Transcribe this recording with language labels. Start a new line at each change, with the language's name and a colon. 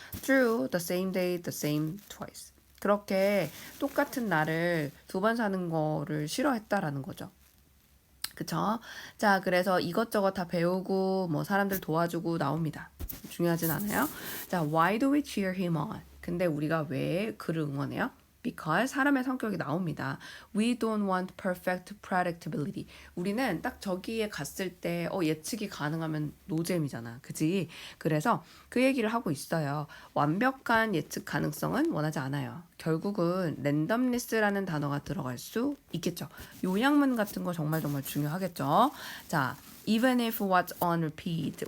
English: through the same day, the same twice
Korean: 그렇게 똑같은 날을 두 번 사는 거를 싫어했다라는 거죠. 그쵸? 자, 그래서 이것저것 다 배우고 뭐 사람들 도와주고 나옵니다. 중요하진 않아요. 자,
English: why do we cheer him on?
Korean: 근데 우리가 왜 그를 응원해요? Because 사람의 성격이 나옵니다.
English: We don't want perfect predictability.
Korean: 우리는 딱 저기에 갔을 때 예측이 가능하면 노잼이잖아. 그지? 그래서 그 얘기를 하고 있어요. 완벽한 예측 가능성은 원하지 않아요. 결국은 랜덤리스라는 단어가 들어갈 수 있겠죠. 요약문 같은 거 정말 중요하겠죠.
English: 자, even if what's on repeat.